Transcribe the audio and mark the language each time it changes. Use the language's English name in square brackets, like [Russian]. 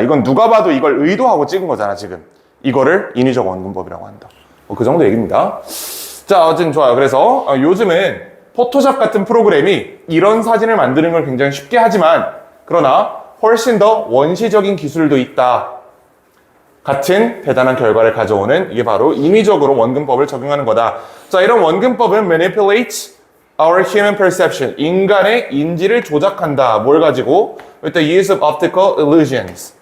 [Korean] 이건 누가 봐도 이걸 의도하고 찍은 거잖아 지금. 이거를 인위적 원근법이라고 한다. 그 정도 얘기입니다. 자, 어쨌든 좋아요. 그래서 요즘은 포토샵 같은 프로그램이 이런 사진을 만드는 걸 굉장히 쉽게 하지만 그러나 훨씬 더 원시적인 기술도 있다. 같은 대단한 결과를 가져오는 이게 바로 인위적으로 원근법을 적용하는 거다. 자, 이런 원근법은 [English] manipulate our human perception. [Korean] 인간의 인지를 조작한다. 뭘 가지고? [English] With the use of optical illusions.